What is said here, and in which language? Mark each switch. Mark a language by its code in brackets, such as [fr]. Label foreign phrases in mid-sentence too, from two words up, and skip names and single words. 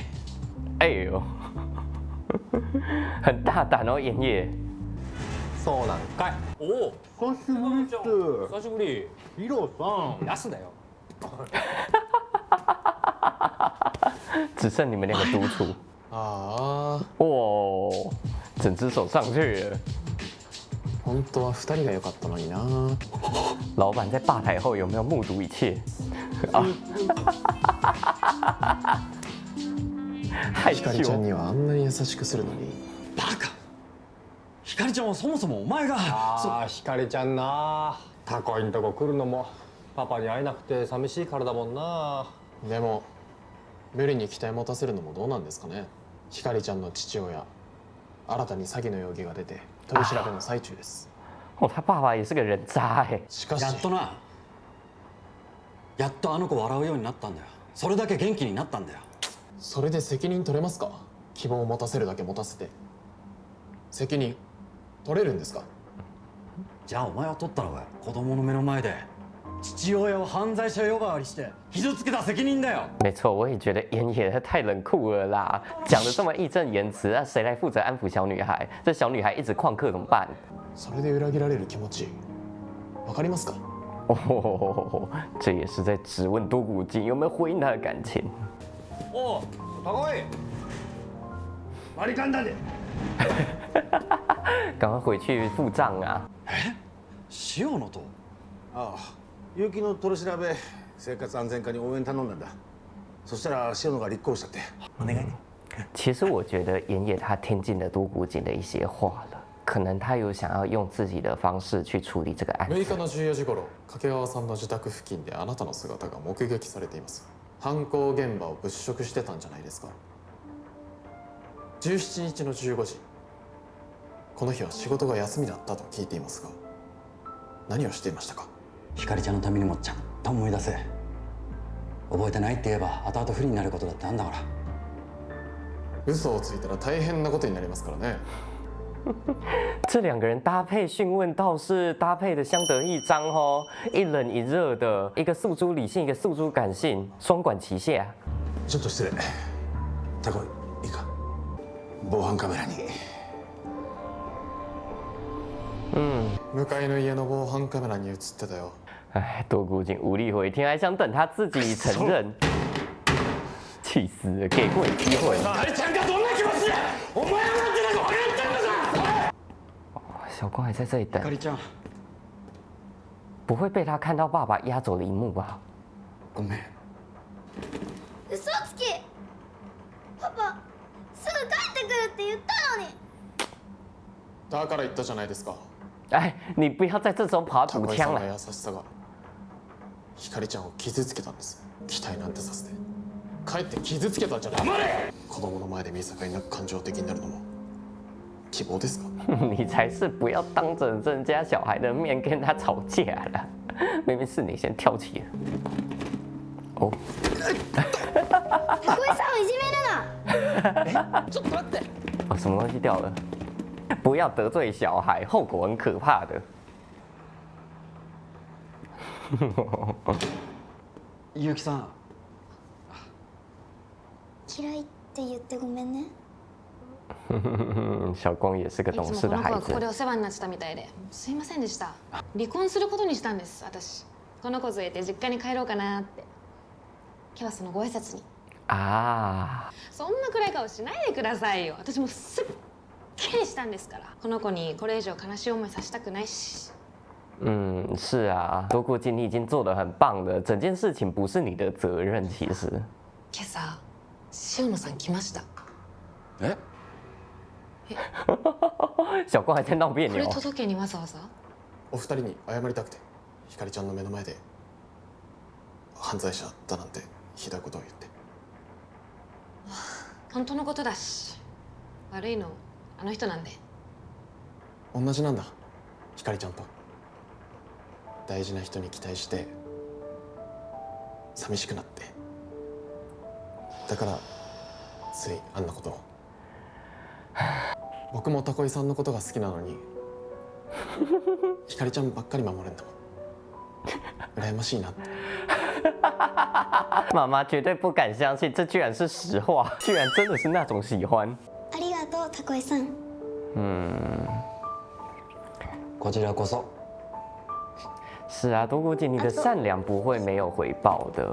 [zh] 哎呦，很大胆哦，妍叶。 [ja] そうなんかい。おお、久しぶりっす。久しぶり。ヒロさん。ヤスだよ。 [zh] 只剩你们2个独处。 [ja] ああ、 [zh] 哇，整只手上去了。 [ja] 本当は2人が良かったのにな。 [zh] 老板在吧台后有没有目睹一切？啊，害 [ja] ひかりちゃん [zh] 羞。 [ja] にはあんなに優しくするのに。バカ。ひかりちゃんはそもそもお前が。ああ、ひかりちゃんな。タコイんとこ来るのもパパに会えなくて寂しいからだもんな。でも無理に期待持たせるのもどうなんですかね。ひかりちゃんの父親、新たに詐欺の容疑が出て取り調べの最中です。 [zh] 哦，他爸爸也是个人渣哎。 [ja] しかしやっとな。やっとあの子笑うようになったんだよ。それだけ元気になったんだよ。それで責任取れますか？希望を持たせるだけ持たせて責任取れるんですか？じゃあお前は取ったのかよ。子供の目の前で父親を犯罪者呼ばわりして傷つけた責任だよ。 [zh] 没错，我也觉得演也太冷酷了啦，讲的这么义正言辞，那谁来负责安抚小女孩？这小女孩一直旷课怎么办？ [ja] それで裏切られる気持ちわかりますか？ [zh] 哦，这也是在质问多古金有没有回应他的感情。 [ja] おう高い割り勘だで。 [zh] 赶快回去付账啊！ [ja] 塩野と。ああ結城の取り調べ生活安全課に応援頼んだんだ。そしたら塩野が立候補したって。お願いね。 [zh] 其实我觉得岩野他听进了多古井的一些话了，可能他有想要用自己的方式去处理这个案 [ja] 6 [zh] 子。 [ja] 日の14時頃掛川さんの自宅付近であなたの姿が目撃されています。犯行現場を物色してたんじゃないですか。17日の15時、この日は仕事が休みだったと聞いていますが、何をしていましたか？ひかりちゃんのためにもちゃんと思い出せ。覚えてないって言えば後々不利になることだってあんだから。嘘をついたら大変なことになりますからね。 [zh] 这两个人搭配讯问倒是搭配的相得益彰哦，一冷一热的，一个诉诸理性，一个诉诸感性，双管齐下。 [ja] ちょっと失礼。タコいいか？防犯カメラに。向かいの家の防犯カメラに映ってたよ。 [zh] 哎，多古井无力回天，还想等他自己承认，气死了！给过你机会。小光还在这里等 [ja] ひか，りちゃん [zh] 不会被他看到爸爸押走的一幕吧？ [ja] ごめん。嘘つき。パパすぐ帰ってくるって言ったのに。だから言ったじゃないですか。 [zh] 哎，你不要在这时候跑他 [ja] 高井さんの [zh] 补枪了。 [ja] 優しさがひかりちゃんを傷つけたんです。期待なんてさせてかえって傷つけたんじゃない。子供の前で見境なく感情的になるのも希望ですか？ [zh] 你才是不要当着人家小孩的面跟他吵架了，明明是你先挑起的。哦， [ja] タコイさんをいじめるな。ちょっと待って。 [zh] 哦，什么东西掉了？不要得罪小孩，后果很可怕的。 [ja] 結城さん。嫌いって言ってごめんね。 [zh] 小光也是个 [ja] い [zh] 懂 [ja] つもこの子 [zh] 事的孩子。 [ja] はここでお世話になってたみたいですいませんでした。離婚することにしたんです私。この子連れて実家に帰ろうかなって。今日はそのご挨拶に。 [zh] 啊， [ja] そんな暗い顔しないでくださいよ。私もすっきりしたんですから。この子にこれ以上悲しい思いさせたくないし。 [zh] 是啊，多古井你已经做得很棒了，整件事情不是你的责任，其实。 [ja] 今朝塩野さん来ました。え？ [zh] 小光还在闹别 [ja] これ [zh] 扭。 [ja] 届けにわざわざ？お二人に謝りたくて、ひかりちゃんの目の前で犯罪者だなんてひどいことを言って。本当のことだし。悪いのあの人なんで。同じなんだ、ひかりちゃんと。大事な人に期待して寂しくなって、だからついあんなことを。僕もタコイさんのことが好きなのにひかりちゃんばっかり守るんだもん。羨ましいなって。 [zh] 妈妈绝对不敢相信，这居然是实话，居然真的是那种喜欢。 [ja] ありがとうタコイさん。こちらこそ。 [zh] 是啊，多古井，你的善良不会没有回报的。